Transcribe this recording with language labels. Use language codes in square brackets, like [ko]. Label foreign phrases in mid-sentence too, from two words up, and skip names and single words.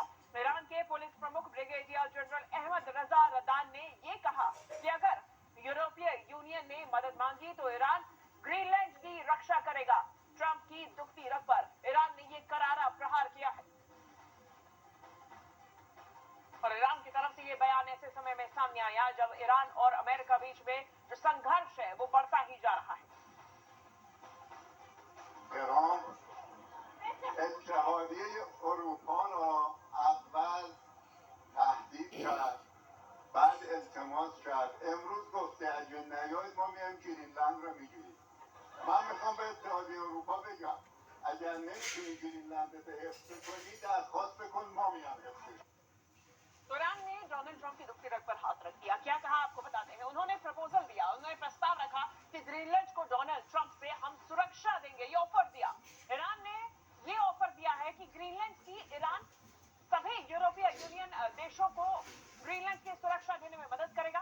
[hi] ईरान के पुलिस प्रमुख ब्रिगेडियर जनरल अहमद रजा रदान ने ये कहा कि अगर यूरोपीय यूनियन ने मदद मांगी तो ईरान ग्रीनलैंड की रक्षा करेगा। ट्रंप की दुखती रग पर ईरान ने ये करारा प्रहार किया है और ईरान की तरफ से ये बयान ऐसे समय में सामने आया जब ईरान और अमेरिका बीच में जो संघर्ष है वो बढ़ता ही जा रहा है। [fa] ایران اتحادیه اروپا را اول تهدید کرد، بعد التماس کرد، امروز گفته اگه نیاید ما میایم گرینلند رو میگیریم. من میخوام به اتحادیه اروپا بگم اگر نمیتونی گرینلند رو حفظ کنی درخواست بکن ما میایم حفظش. [hi] तो ईरान ने डोनाल्ड ट्रंप की दुखती रग पर हाथ रख दिया। क्या कहा आपको बताते हैं। उन्होंने प्रपोजल दिया, उन्होंने प्रस्ताव रखा कि ग्रीनलैंड को डोनाल्ड ट्रंप से हम सुरक्षा देंगे, ये ऑफर दिया। ईरान ने ये ऑफर दिया है कि ग्रीनलैंड की ईरान सभी यूरोपीय यूनियन देशों को ग्रीनलैंड की सुरक्षा देने में मदद करेगा।